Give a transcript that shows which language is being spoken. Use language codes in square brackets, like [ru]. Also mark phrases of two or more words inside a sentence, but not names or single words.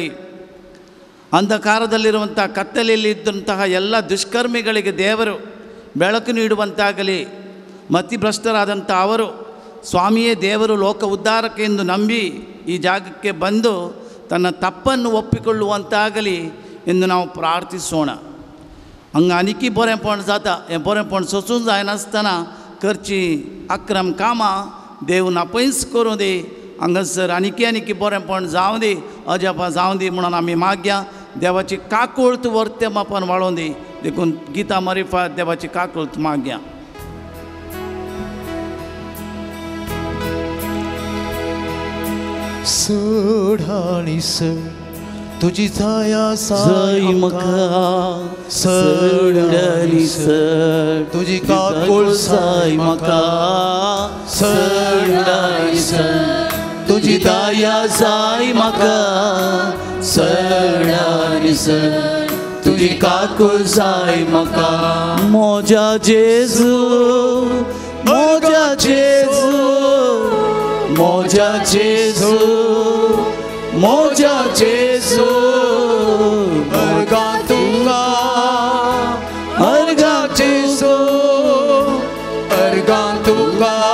[kn] ಅಂಧಕಾರದಲ್ಲಿರುವಂಥ ಕತ್ತಲೆಯಲ್ಲಿ ಇದ್ದಂತಹ ಎಲ್ಲ ದುಷ್ಕರ್ಮಿಗಳಿಗೆ ದೇವರು ಬೆಳಕು ನೀಡುವಂತಾಗಲಿ ಮತಿಭ್ರಷ್ಟರಾದಂಥ ಅವರು ಸ್ವಾಮಿಯೇ ದೇವರು ಲೋಕ ಉದ್ಧಾರಕ್ಕೆ ಎಂದು ನಂಬಿ ಈ ಜಾಗಕ್ಕೆ ಬಂದು ತನ್ನ ತಪ್ಪನ್ನು ಒಪ್ಪಿಕೊಳ್ಳುವಂತಾಗಲಿ ಎಂದು ನಾವು ಪ್ರಾರ್ಥಿಸೋಣ [kok] हांगा आनीकी बरेंपण जाता हें बरेंपण सोंसून जायनासतना करची अक्रम कामां देव नापयस करूं दी हांगासर आनीकी बरेंपण जावं दी अजापा जावं दी म्हणून आमी मागया देवाची काकुळत वर्ते मापान वाडोवन दी देखून गीता मरिफात देवाची काकुळत मागया सोडाळीस तुझी छाया साई मका सोडाळीस तुझी काकुळ साई मका सोडाळीस तुझी दया साई मका सोडाळीस तुझी काकुळ साई मका मोजा जेजू मोजा जेजू मोजा जेजू मोजा जेजू अर्गा तुंगा अर्गा जेजू अर्गा तुंगा